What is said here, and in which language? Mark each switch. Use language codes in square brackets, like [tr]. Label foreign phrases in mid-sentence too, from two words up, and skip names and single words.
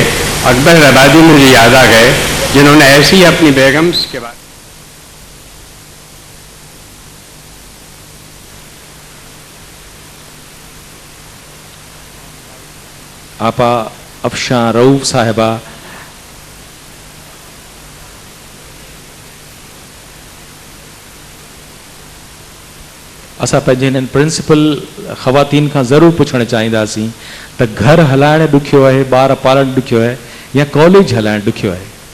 [ur] اکبر آبادی مجھے یاد آ گئے جنہوں نے ایسی اپنی بیگم کے بعد آپا افشاں رؤف صاحبہ, [sd] اسا پنहिंजे प्रिंसिपल ख़वातीन खां ज़रूरु पुछणु चाहींदासीं त घर हलाइणु ॾुखियो आहे, ॿार पालणु ॾुखियो आहे या कॉलेज हलाइणु ॾुखियो आहे?